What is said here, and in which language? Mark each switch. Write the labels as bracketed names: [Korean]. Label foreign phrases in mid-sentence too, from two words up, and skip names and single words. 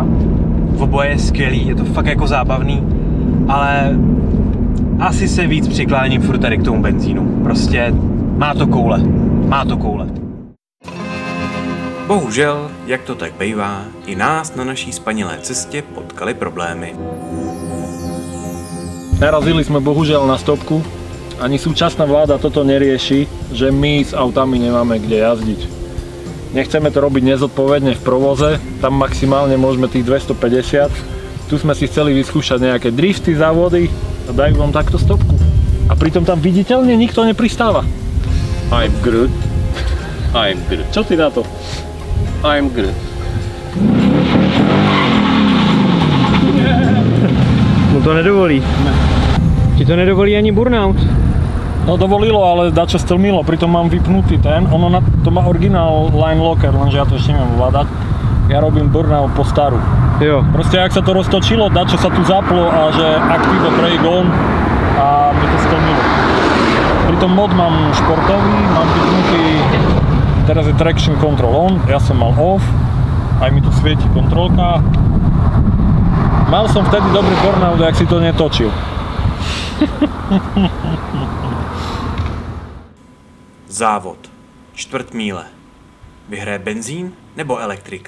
[Czech] V oboje je skvělý, je to fakt jako zábavný, ale asi se víc přikláním furt tady k tomu benzínu. Prostě má to koule. Bohužel, jak to tak bývá, i nás na naší spanilé cestě potkali problémy. [Slovak] Narazili sme bohužiaľ na stopku. Ani súčasná vláda toto nerieši, že my s autami nemáme kde jazdiť. Nechceme to robiť nezodpovedne v provoze, tam maximálne môžeme tých 250. Tu sme si chceli vyskúšať nejaké drifty, závody a dajú vám takto stopku. A pritom tam viditeľne nikto nepristáva. [English] I'm good. [Slovak] Čo ty na to? [English] I'm good. [Slovak] Mu to nedovolí. Ti to nedovolí ani burnout. No dovolilo, ale dačo stlmilo, pritom mám vypnutý ten. Ono to má originál [English] line locker, [Slovak] lenže ja to ešte neviem ovládať. Ja robím burnout po staru. Jo. Proste ak sa to roztočilo, dačo sa tu zaplo a že [English] active brake on [Slovak] a mi to stlmilo. Pritom mod mám športový, mám vypnutý, teraz je [English] traction control on, [Slovak] ja som mal off, aj mi tu svieti kontrolka. Mal som vtedy dobrý burnout, jak si to netočil. Závod. [Czech] Čtvrt míle. Vyhraje benzín nebo elektrika?